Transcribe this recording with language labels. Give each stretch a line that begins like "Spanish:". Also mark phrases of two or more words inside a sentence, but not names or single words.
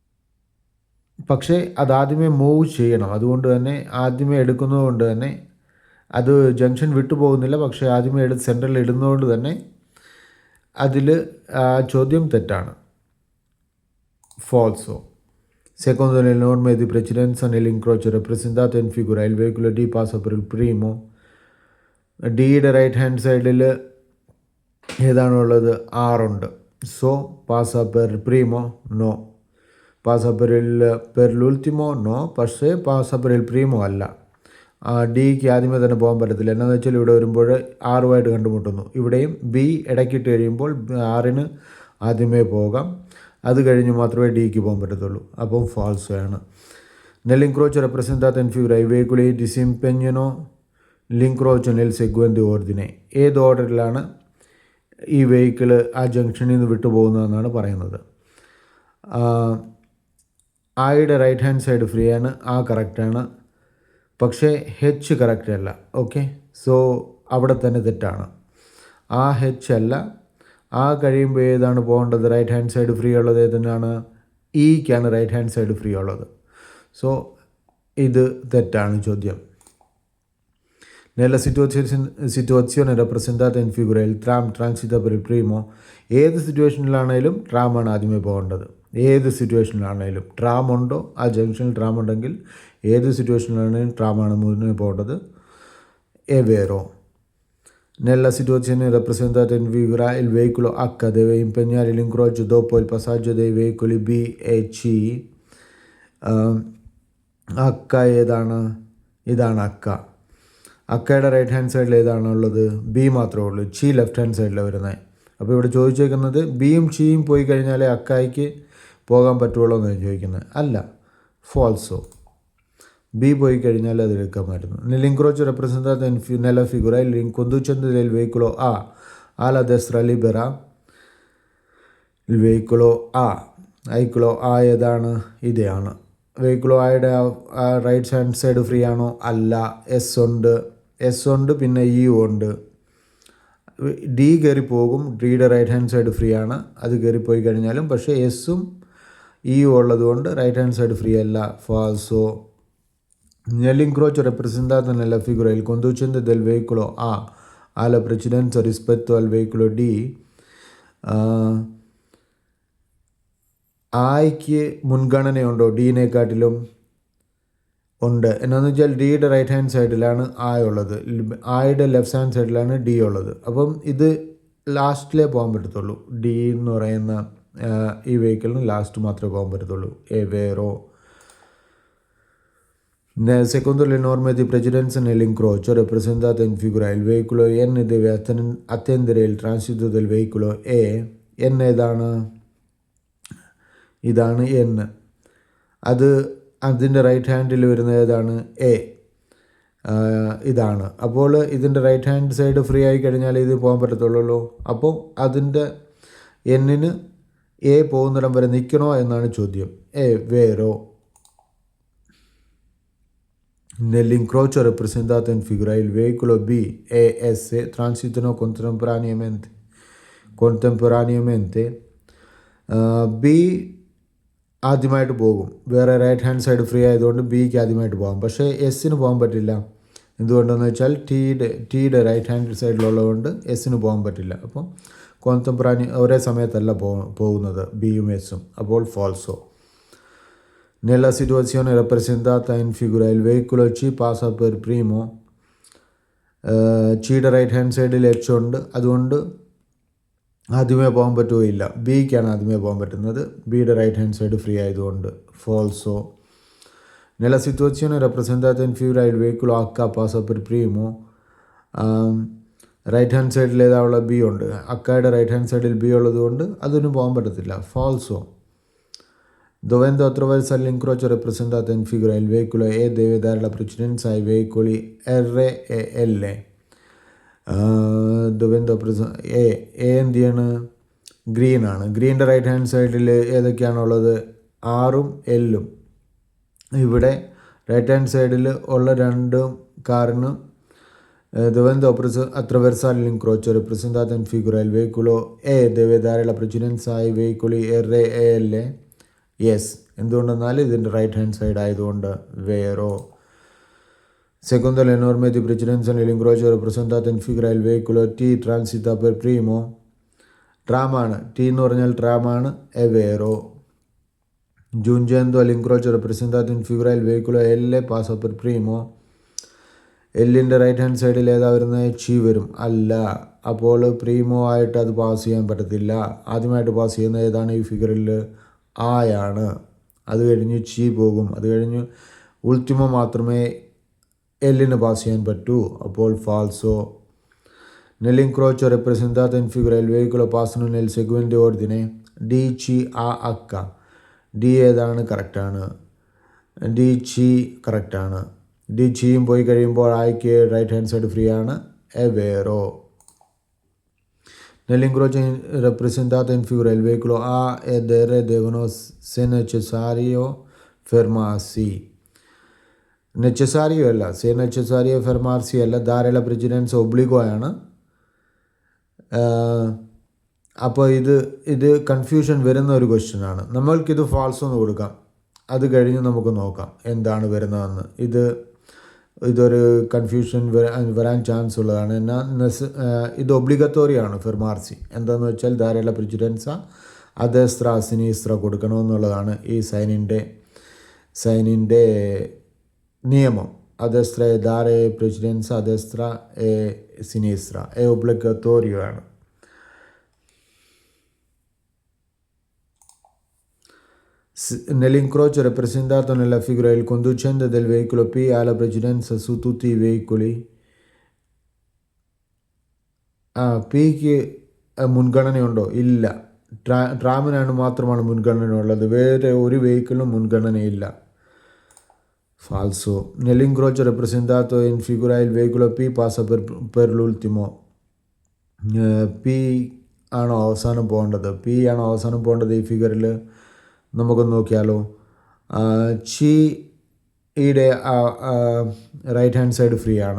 Malayalam: പക്ഷേ അതാദ്യമേ മൂവ് ചെയ്യണം. അതുകൊണ്ട് തന്നെ ആദ്യമേ എടുക്കുന്നത് കൊണ്ട് തന്നെ അത് ജംഗ്ഷൻ വിട്ടു പോകുന്നില്ല, പക്ഷേ ആദ്യമേ സെൻറ്ററിൽ ഇടുന്നതുകൊണ്ട് തന്നെ അതിൽ ചോദ്യം തെറ്റാണ്.
Italian: falso. Secondo le norme di precedenza nell'incrocio rappresentato in figura il veicolo D passa per il primo.
Malayalam: ഡിയുടെ
English: right hand side
Malayalam: ഏതാണുള്ളത്? ആറുണ്ട്.
Italian: സോ passa per primo? നോ. passa per l'ultimo? നോ.
Malayalam: പക്ഷേ
Italian: passa per il primo
Malayalam: അല്ല. ഡിക്ക് ആദ്യമേ തന്നെ പോകാൻ പറ്റത്തില്ല. എന്നാന്ന് വെച്ചാൽ ഇവിടെ വരുമ്പോൾ ആറുമായിട്ട് കണ്ടുമുട്ടുന്നു. ഇവിടെയും ബി ഇടയ്ക്കിട്ട് കഴിയുമ്പോൾ ആറിന് ആദ്യമേ പോകാം, അത് കഴിഞ്ഞ് മാത്രമേ ഡിക്ക് പോകാൻ പറ്റത്തുള്ളൂ. അപ്പം ഫാൾസോ ആണ്.
Italian: Nell'incrocio rappresentato in figura i veicoli disimpegnano l'incrocio nel seguente ordine.
Malayalam: ഏത് ഓർഡറിലാണ് ഈ വെഹിക്കിൾ ആ ജംഗ്ഷനിൽ നിന്ന് വിട്ടുപോകുന്നതെന്നാണ് പറയുന്നത്. ആയുടെ
English: right hand side free
Malayalam: ആണ്, ആ കറക്റ്റാണ്. പക്ഷേ ഹെച്ച് കറക്റ്റ് അല്ല.
English: okay, so
Malayalam: അവിടെ തന്നെ തെറ്റാണ്. ആ ഹെച്ച് അല്ല. ആ കഴിയുമ്പോൾ ഏതാണ് പോകേണ്ടത്?
English: right hand side free
Malayalam: ഉള്ളത് ഏതാണ്? ഇക്കാണ്
English: right hand side free
Malayalam: ഉള്ളത്. സോ ഇത് തെറ്റാണ് ചോദ്യം.
Italian: Nella situazione rappresentata in figura il tram transita per il primo.
Malayalam: ഏത് സിറ്റുവേഷനിലാണേലും ട്രാമാണ് ആദ്യമേ പോകേണ്ടത്. ഏത് സിറ്റുവേഷനിലാണേലും ട്രാം ഉണ്ടോ, ആ ജംഗ്ഷനിൽ ട്രാം ഉണ്ടെങ്കിൽ ഏത് സിറ്റുവേഷനിലാണെങ്കിലും ട്രാമാണ് മുന്നേ പോകേണ്ടത്.
Italian: è vero. Nella situazione rappresentata in figura il veicolo H deve impegnare l'incrocio dopo il passaggio dei veicoli B e C.
Malayalam: അക്ക ഏതാണ്? ഇതാണ് അക്ക. അക്കയുടെ
English: right hand side
Malayalam: ഏതാണുള്ളത്? ബി മാത്രമേ ഉള്ളൂ. ചി
English: left hand side
Malayalam: വരുന്നത്. അപ്പോൾ ഇവിടെ ചോദിച്ചേക്കുന്നത് ബിയും ചിയും പോയി കഴിഞ്ഞാലേ അക്കായ്ക്ക് പോകാൻ പറ്റുള്ളൂ എന്നാണ് ചോദിക്കുന്നത്. അല്ല, ഫാൾസോ. ബി പോയി കഴിഞ്ഞാൽ അത് എടുക്കാമായിരുന്നു.
Italian: Nell'incrocio rappresentato nella figura il conducente del veicolo A alla destra libera il veicolo A. veicolo A
Malayalam: ഏതാണ്? ഇതാണ്. വെഹിക്കിളോ ആയുടെ
English: right hand side free
Malayalam: ആണോ? അല്ല. എസ് ഉണ്ട്, പിന്നെ ഇ ഉണ്ട്. ഡി കയറി പോകും. ഡിയുടെ
English: right hand side free
Malayalam: ആണ്, അത് കയറിപ്പോയി കഴിഞ്ഞാലും. പക്ഷേ എസ്സും ഇയും ഉള്ളതുകൊണ്ട്
English: right hand side free
Malayalam: അല്ല. ഫാൾസോ.
Italian: Nell'incrocio rappresentato nella figura il conducente del veicolo A ha la precedenza rispetto al veicolo D.
Malayalam: ആയ്ക്ക് മുൻഗണനയുണ്ടോ ഡിനെക്കാട്ടിലും? ഉണ്ട്. എന്നാന്ന് വെച്ചാൽ ഡിയുടെ
English: right hand side
Malayalam: ആയ ഉള്ളത്, ആയുടെ
English: left hand side
Malayalam: ഡി ഉള്ളത്. അപ്പം ഇത് ലാസ്റ്റിലേ പോകാൻ പറ്റത്തുള്ളൂ. ഡി എന്ന് പറയുന്ന ഈ വെഹിക്കിളിന് ലാസ്റ്റ് മാത്രമേ പോകാൻ പറ്റത്തുള്ളൂ.
Italian: è vero. Secondo le norme di precedenza nell'incrocio rappresentato in figura il veicolo N deve attendere il transito del veicolo E.
Malayalam: N ഏതാണ്? ഇതാണ് N. അതിൻ്റെ
English: right hand
Malayalam: വരുന്ന ഏതാണ്? എ. ഇതാണ്. അപ്പോൾ ഇതിൻ്റെ
English: right hand side free
Malayalam: ആയി കഴിഞ്ഞാൽ ഇത് പോകാൻ പറ്റത്തുള്ളൂ. അപ്പോൾ അതിൻ്റെ എന്നിന് എ പോകുന്നിടം വരെ നിൽക്കണോ എന്നാണ് ചോദ്യം.
Italian: è vero. Nell'incrocio rappresentato in figura il veicolo B e S transitano contemporaneamente.
Malayalam: ബി ആദ്യമായിട്ട് പോകും. വേറെ
English: right hand side free
Malayalam: ആയതുകൊണ്ട് ബിക്ക് ആദ്യമായിട്ട് പോകാം. പക്ഷേ എസ്സിന് പോകാൻ പറ്റില്ല. എന്തുകൊണ്ടെന്ന് വെച്ചാൽ ടിയുടെ
English: right hand side
Malayalam: എസ്സിന് പോകാൻ പറ്റില്ല. അപ്പം ഒരേ സമയത്തല്ല പോകുന്നത് ബിയും എസ്സും. അപ്പോൾ ഫാൾസോ.
Italian: Nella situazione rappresentata in figura il veicolo C passa per primo.
Malayalam: ചിയുടെ
English: right hand side
Malayalam: എച്ച് ഉണ്ട്, അതുകൊണ്ട് ആദ്യമേ പോകാൻ പറ്റുകയില്ല. ബിക്കാണ് ആദ്യമേ പോകാൻ പറ്റുന്നത്, ബിയുടെ
English: right hand side free
Malayalam: ആയതുകൊണ്ട്. ഫാൾസോ.
Italian: Nella situazione rappresentata in figura il veicolo H passa per primo.
English: right hand side
Malayalam: ഏതാവുള്ള ബി ഉണ്ട്, അക്കയുടെ
English: right hand side
Malayalam: ബി ഉള്ളതുകൊണ്ട് അതിന് പോകാൻ പറ്റത്തില്ല. ഫാൾസോ.
Italian: Dovendo attraversare l'incrocio rappresentato in figura il veicolo E deve dare la precedenza ai veicoli R e L.
Malayalam: എന്ത് ചെയ്യാണ്? ഗ്രീൻ ആണ്. ഗ്രീൻ്റെ
English: right hand side
Malayalam: ഏതൊക്കെയാണുള്ളത്? ആറും എല്ലും. ഇവിടെ
English: right hand side
Malayalam: ഉള്ള രണ്ടും കാറിന്
Italian: dovendo attraversare l'incrocio rappresentato in figura il veicolo E deve dare la precedenza ai veicoli R e L.
Malayalam: യെസ്. എന്തുകൊണ്ടെന്നാൽ ഇതിൻ്റെ
English: right hand side
Malayalam: ആയതുകൊണ്ട്. വേറോ.
Italian: Secondo le norme di precedenza nell'incrocio rappresentato in figura il veicolo T transita per primo.
Malayalam: Tramമാണ്, T എന്ന് പറഞ്ഞാൽ tramമാണ്,
Italian: è vero. Giungendo all'incrocio rappresentato in figura il veicolo L passa per primo.
Malayalam: എല്ലിൻ്റെ
English: right hand side
Malayalam: ഏതാ വരുന്നത്? ചി വരും. അല്ല. അപ്പോൾ പ്രീമോ ആയിട്ട് അത് പാസ് ചെയ്യാൻ പറ്റത്തില്ല. ആദ്യമായിട്ട് പാസ് ചെയ്യുന്നത് ഏതാണ് ഈ ഫിഗറിൽ? ആയാണ്. അത് കഴിഞ്ഞ് ചി പോകും. അത് കഴിഞ്ഞ് ഉൾത്തിമോ മാത്രമേ എല്ലിന് പാസ് ചെയ്യാൻ പറ്റൂ. അപ്പോൾ ഫാൾസോ.
Italian: Nell'incrocio rappresentato in figura il veicolo passano nel seguente ordine. D, C, A,
Malayalam: H. D ഏതാണ്? കറക്റ്റാണ്. ഡി ചി കറക്റ്റാണ്. ഡി ചിയും പോയി കഴിയുമ്പോൾ ആയിക്ക്
English: right hand side free
Malayalam: ആണ്.
Italian: è vero. Nell'incrocio rappresentato in figura il veicolo A ed R devono se necessario fermarsi.
Malayalam: നെച്ചസാരിയോ അല്ല,
Italian: se necessario fermarsi
Malayalam: അല്ല,
Italian: dare la precedenza obbligo
Malayalam: ആണ്. അപ്പോൾ ഇത് കൺഫ്യൂഷൻ വരുന്ന ഒരു ക്വസ്റ്റ്യൻ ആണ്. നമ്മൾക്കിത് ഫാൾസ് എന്ന് കൊടുക്കാം. അത് കഴിഞ്ഞ് നമുക്ക് നോക്കാം എന്താണ് വരുന്നതെന്ന്. ഇതൊരു കൺഫ്യൂഷൻ വരാൻ ചാൻസ് ഉള്ളതാണ്. എന്നാൽ ഇത്
Italian: obbligatorio fermarsi.
Malayalam: എന്താണെന്ന് വെച്ചാൽ
Italian: dare la precedenza a destra sinistra
Malayalam: കൊടുക്കണമെന്നുള്ളതാണ് ഈ സൈനിൻ്റെ നിയമം.
Italian: a destra dare precedenza a destra e sinistra è obbligatorio ആണ്. Nell'incrocio rappresentato nella figura il conducente del veicolo P ha la precedenza su tutti i veicoli.
Malayalam: പിക്ക് മുൻഗണനയുണ്ടോ? ഇല്ല. ട്രാമിനാണ് മാത്രമാണ് മുൻഗണന ഉള്ളത്. വേറെ ഒരു വെഹിക്കിളിനും മുൻഗണനയില്ല. ഫാൾസോ.
Italian: Nell'incrocio rappresentato in figura il veicolo P passa per l'ultimo.
Malayalam: പി ആണോ അവസാനം പോകേണ്ടത് ഈ ഫിഗറിൽ? നമുക്കൊന്ന് നോക്കിയാലോ. ചിയുടെ
English: right hand side free
Malayalam: ആണ്.